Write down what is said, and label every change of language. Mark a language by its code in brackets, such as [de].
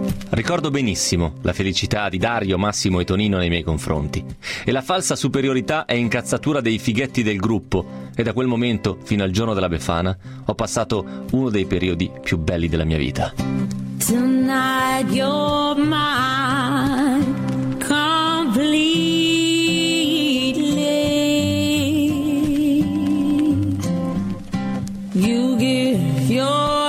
[it] Ricordo benissimo la felicità di Dario, Massimo e Tonino nei miei confronti e la falsa superiorità e incazzatura dei fighetti del gruppo, e da quel momento fino al giorno della Befana ho passato uno dei periodi più belli della mia vita. [en] Tonight you're mine completely. You give your